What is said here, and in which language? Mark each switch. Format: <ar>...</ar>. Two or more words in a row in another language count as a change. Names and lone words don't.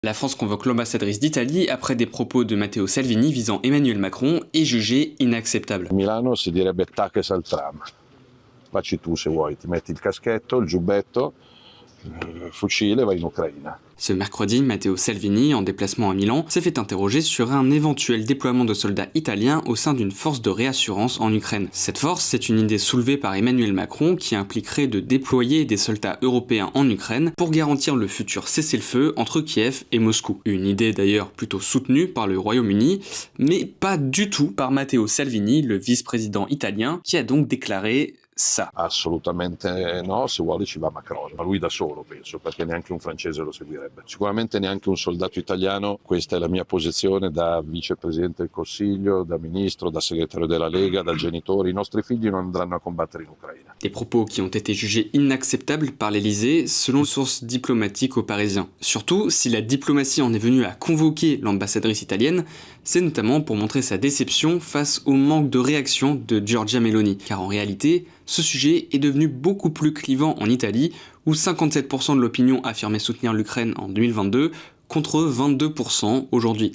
<fr>La France convoque l'ambassadrice d'Italie après des propos de Matteo Salvini visant Emmanuel Macron et jugés inacceptables.</fr> <it>Milano si direbbe taches al tram. Facci tu se vuoi, ti metti il caschetto, il giubbetto, il fucile e vai in Ucraina.</it> <fr>Ce mercredi, Matteo Salvini, en déplacement à Milan, s'est fait interroger sur un éventuel déploiement de soldats italiens au sein d'une force de réassurance en Ukraine. Cette force, c'est une idée soulevée par Emmanuel Macron qui impliquerait de déployer des soldats européens en Ukraine pour garantir le futur cessez-le-feu entre Kiev et Moscou. Une idée d'ailleurs plutôt soutenue par le Royaume-Uni, mais pas du tout par Matteo Salvini, le vice-président italien, qui a donc déclaré ça.</fr> <it>Assolutamente no, se vuole ci va Macron, ma lui da solo penso, perché neanche un francese lo seguirebbe. Sicuramente neanche un soldato italiano, questa è la mia posizione da vicepresidente del Consiglio, da ministro, da segretario della Lega, da genitore, i nostri figli non andranno a combattere in Ucraina.</it> <fr>Des propos qui ont été jugés inacceptables par l'Elysée selon sources diplomatiques aux Parisiens. Surtout, si la diplomatie en est venue à convoquer l'ambassadrice italienne, c'est notamment pour montrer sa déception face au manque de réaction de Giorgia Meloni. Car en réalité, ce sujet est devenu beaucoup plus clivant en Italie, où 57% de l'opinion affirmait soutenir l'Ukraine en 2022, contre 22% aujourd'hui.</fr>